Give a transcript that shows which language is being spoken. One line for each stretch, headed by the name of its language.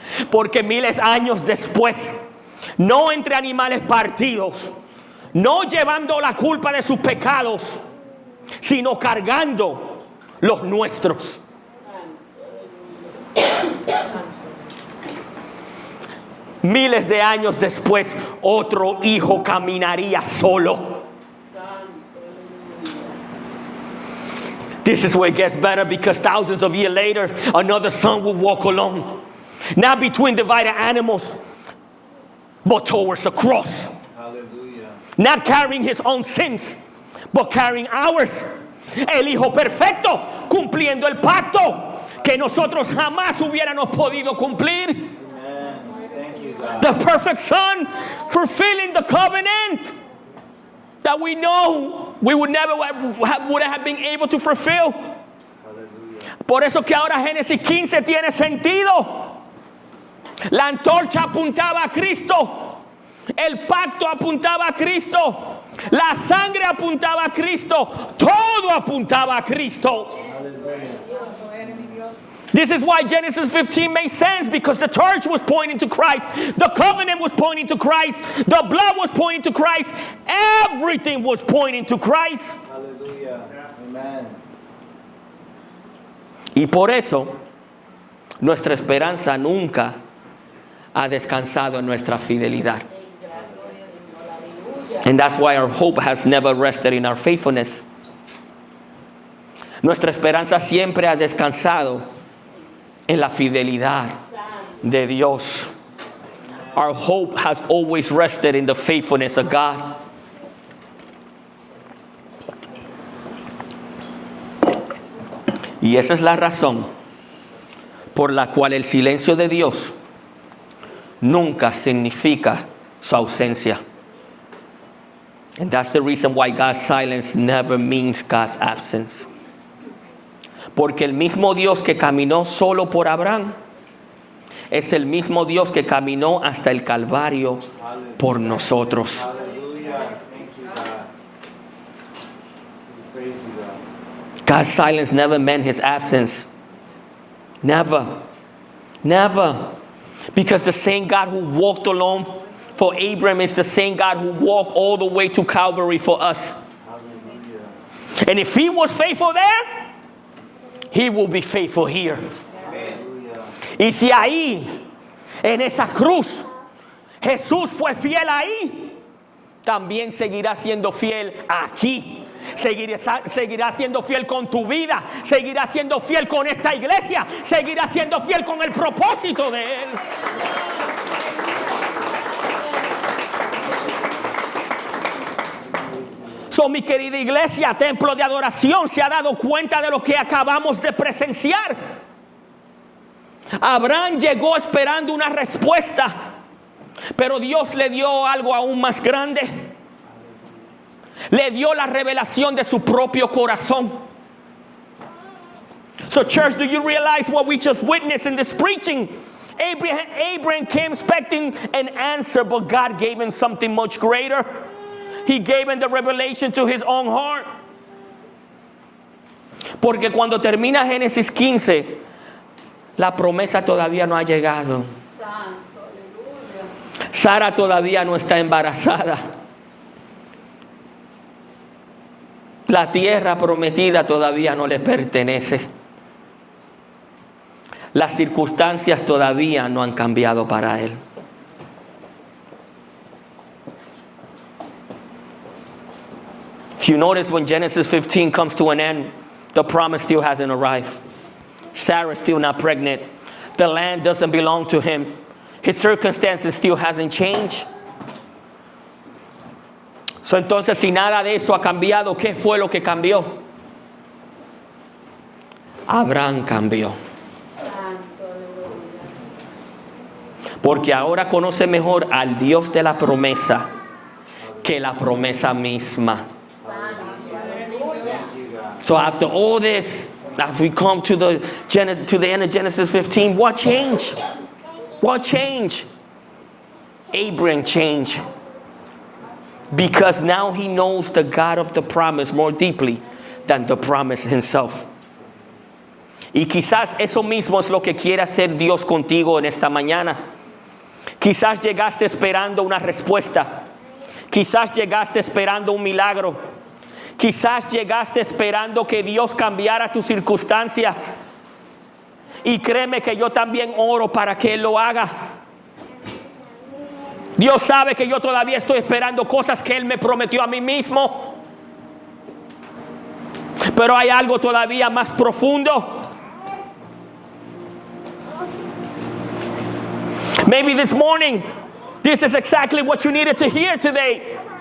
Spanish: Porque miles de años después, no entre animales partidos, no llevando la culpa de sus pecados, sino cargando los nuestros. Miles de años después, otro hijo caminaría solo.
English: This is where it gets better, because thousands of years later, another son will walk alone. Not between divided animals, but towards a cross. Hallelujah. Not carrying his own sins, but carrying ours.
Spanish: El hijo perfecto, cumpliendo el pacto que nosotros jamás hubiéramos podido cumplir.
English: Amen. Thank you, God. The perfect son, fulfilling the covenant that we know we would never would have been able to fulfill. Hallelujah.
Spanish: Por eso que ahora Génesis 15 tiene sentido. La antorcha apuntaba a Cristo. El pacto apuntaba a Cristo. La sangre apuntaba a Cristo. Todo apuntaba a Cristo.
English: This is why Genesis 15 made sense, because the church was pointing to Christ. The covenant was pointing to Christ. The blood was pointing to Christ. Everything was pointing to Christ. Hallelujah. Amen.
Spanish: Y por eso nuestra esperanza nunca ha descansado en nuestra fidelidad.
English: And that's why our hope has never rested in our faithfulness.
Spanish: Nuestra esperanza siempre ha descansado en la fidelidad de Dios.
English: Our hope has always rested in the faithfulness of God.
Spanish: Y esa es la razón por la cual el silencio de Dios nunca significa su ausencia.
English: And that's the reason why God's silence never means God's absence.
Spanish: Porque el mismo Dios que caminó solo por Abraham es el mismo Dios que caminó hasta el Calvario por nosotros.
English: Hallelujah. Thank you, God. We praise you, God. God's silence never meant his absence. Never. Never. Because the same God who walked alone for Abraham is the same God who walked all the way to Calvary for us. Hallelujah. And if he was faithful there, he will be faithful here. Hallelujah.
Spanish: Y si ahí, en esa cruz, Jesús fue fiel ahí, también seguirá siendo fiel aquí. Seguirá siendo fiel con tu vida. Seguirá siendo fiel con esta iglesia. Seguirá siendo fiel con el propósito de Él. So, mi querida iglesia, templo de adoración, se ha dado cuenta de lo que acabamos de presenciar. Abraham llegó esperando una respuesta, pero Dios le dio algo aún más grande. Le dio la revelación de su propio corazón.
English: So, church, do you realize what we just witnessed in this preaching? Abraham came expecting an answer, but God gave him something much greater. He gave him the revelation to his own heart.
Spanish: Porque cuando termina Génesis 15, la promesa todavía no ha llegado. Santo, aleluya. Sara todavía no está embarazada. La tierra prometida todavía no le pertenece. Las circunstancias todavía no han cambiado para él.
English: If you notice, when Genesis 15 comes to an end, the promise still hasn't arrived. Sarah's still not pregnant. The land doesn't belong to him. His circumstances still hasn't changed.
Spanish: So, entonces, si nada de eso ha cambiado, ¿qué fue lo que cambió? Abraham cambió. Santo, aleluya. Porque ahora conoce mejor al Dios de la promesa que la promesa misma. Santo, aleluya.
English: So after all this, As we come to the end of Genesis 15, what changed? What changed? Abraham changed. Because now he knows the God of the promise more deeply than the promise himself.
Spanish: Y quizás eso mismo es lo que quiere hacer Dios contigo en esta mañana. Quizás llegaste esperando una respuesta. Quizás llegaste esperando un milagro. Quizás llegaste esperando que Dios cambiara tus circunstancias. Y créeme que yo también oro para que Él lo haga. Dios sabe que yo todavía estoy esperando cosas que Él me prometió a mí mismo. Pero hay algo todavía más profundo.
English: Maybe this morning, this is exactly what you needed to hear today.